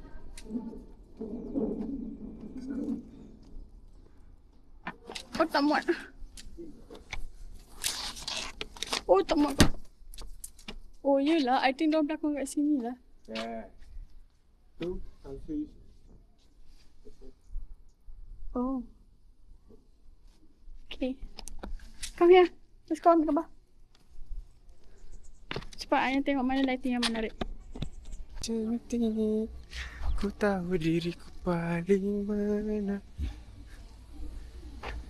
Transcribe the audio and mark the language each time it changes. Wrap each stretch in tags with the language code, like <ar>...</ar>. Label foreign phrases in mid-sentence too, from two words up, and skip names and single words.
<ms>Oh, tak muat. Oh, tak muat. Oh, yelah.</ms> <en>I think</en> <ms>diorang belakang kat sini lah.</ms> <en>Yeah. Tu, country. Oh. Okay. Come here. Let's go</en> <ms>ambil gambar. Cepat, Ayang tengok mana lighting yang menarik. Cantik, ku tahu diriku paling mana.</ms>